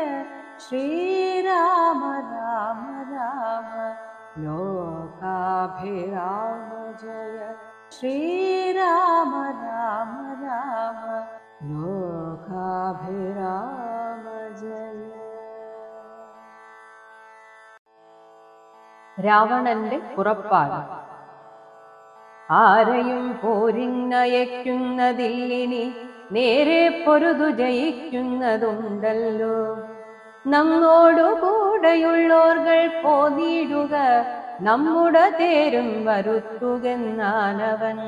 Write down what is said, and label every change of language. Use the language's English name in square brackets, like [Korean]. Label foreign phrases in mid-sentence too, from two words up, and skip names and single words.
[Sanskrit] श्रीराम राम राम लोकाभिराम जय। श्रीराम राम राम लोकाभिराम जय. [Malayalam] രാവണന്റെ പുറപ്പാട്. ആരെയും പോരിന്നയക്കുന്നതില്ലിനി നേരെ പൊരുതു ജയിക്കുന്നതുണ്ടല്ലോ. നമ്മോടുകൂടെയുള്ളോർകൾ പോന്നിടുക, നമ്മുടെ തേരും വരുത്തുകെന്നാനവൻ.